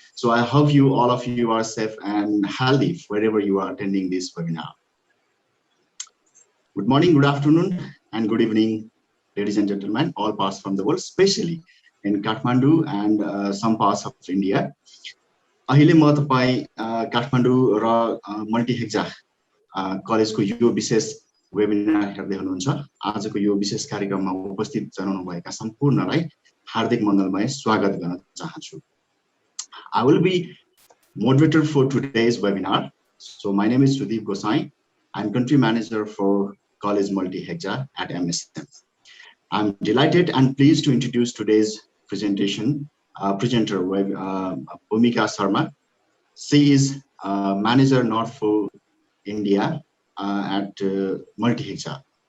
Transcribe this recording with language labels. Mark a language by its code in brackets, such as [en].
[en] So I hope all of you are safe and healthy wherever you are attending this webinar. Good morning, good afternoon, and good evening, ladies and gentlemen, all parts from the world, especially in Kathmandu and some parts of India. [ne] अहिले म तपाईं काठमाडौँ र मल्टिहेक्सा कलेजको यो विशेष webinar हेर्दै हुनुहुन्छ। आजको यो विशेष कार्यक्रममा उपस्थित जनाउनु भएका सम्पूर्णलाई हार्दिक मङ्गलमय स्वागत गर्न चाहन्छु। [en] I will be moderator for today's webinar. So my name is Sudeep Gosai. I'm country manager for College Multihexa at MSM. I'm delighted and pleased to introduce today's presenter, Bhumika Sharma. She is Manager North for India at Multihexa.